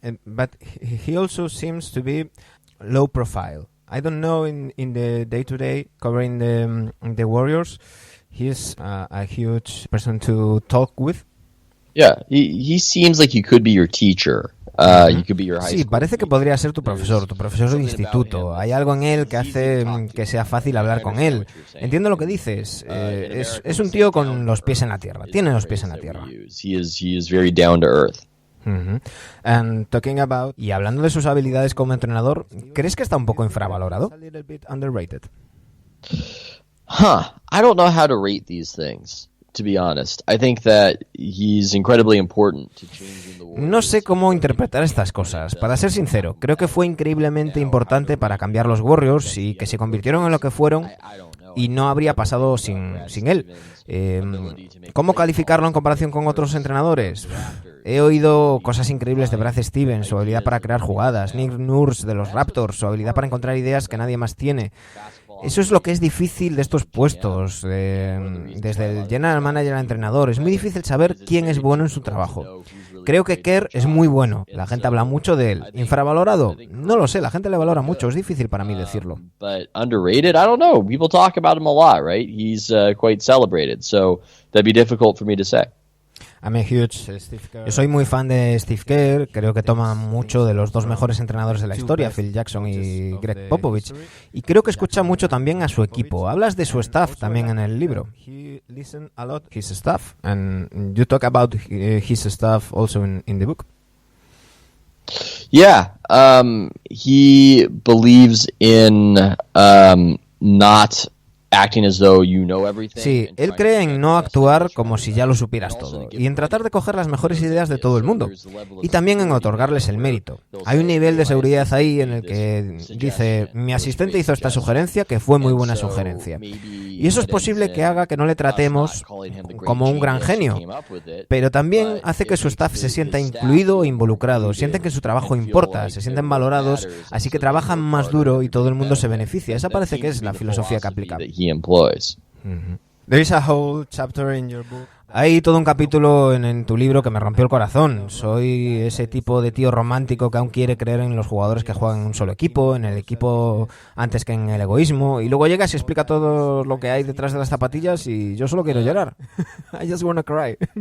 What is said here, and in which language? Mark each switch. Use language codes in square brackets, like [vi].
[en] But he also seems to be low profile. I don't know in the day-to-day covering the Warriors, he's a huge person to talk with. Yeah, he seems like he could be your teacher. You could be your high [es] Sí, [en] school [es] parece que podría ser tu profesor de instituto. Hay algo en él que hace que sea fácil hablar con él. Entiendo lo que dices. Es un tío con los pies en la tierra. Tiene los pies en la tierra. [en] He is very down to earth. And talking about, [es] y hablando de sus habilidades como entrenador, ¿crees que está un poco infravalorado? [en] Underrated. I don't know how to rate these things. To be honest, I think that he's incredibly important to changing the world. [es] No sé cómo interpretar estas cosas. Para ser sincero, creo que fue increíblemente importante para cambiar los Warriors y que se convirtieron en lo que fueron y no habría pasado sin él. ¿Cómo calificarlo en comparación con otros entrenadores? He oído cosas increíbles de Brad Stevens, su habilidad para crear jugadas, Nick Nurse de los Raptors, su habilidad para encontrar ideas que nadie más tiene. Eso es lo que es difícil de estos puestos, desde el general manager al entrenador. Es muy difícil saber quién es bueno en su trabajo. Creo que Kerr es muy bueno. La gente habla mucho de él. ¿Infravalorado? No lo sé, la gente le valora mucho. Es difícil para mí decirlo. [en] But underrated? I don't know. People talk about him a lot, right? He's quite celebrated, so that'd be difficult for me to say. I'm a huge Steve Kerr. [es] Yo soy muy fan de Steve Kerr. Creo que toma mucho de los dos mejores entrenadores de la historia, Phil Jackson y Greg Popovich. Y creo que escucha mucho también a su equipo. Hablas de su staff también en el libro. [en] He listens a lot his staff, and you talk about his staff also in the book. Yeah, he believes in not acting as though you know everything. [es] Sí, él cree en no actuar como si ya lo supieras todo y en tratar de coger las mejores ideas de todo el mundo y también en otorgarles el mérito. Hay un nivel de seguridad ahí en el que dice, mi asistente hizo esta sugerencia que fue muy buena sugerencia. Y eso es posible que haga que no le tratemos como un gran genio, pero también hace que su staff se sienta incluido e involucrado, sienten que su trabajo importa, se sienten valorados, así que trabajan más duro y todo el mundo se beneficia. Esa parece que es la filosofía que aplica. [en] Employs. There is a whole chapter in your book. [es] Hay todo un capítulo en tu libro que me rompió el corazón. Soy ese tipo de tío romántico que aún quiere creer en los jugadores que juegan en un solo equipo, en el equipo antes que en el egoísmo. Y luego llegas y explica todo lo que hay detrás de las zapatillas y yo solo quiero llorar. [en] I just wanna cry.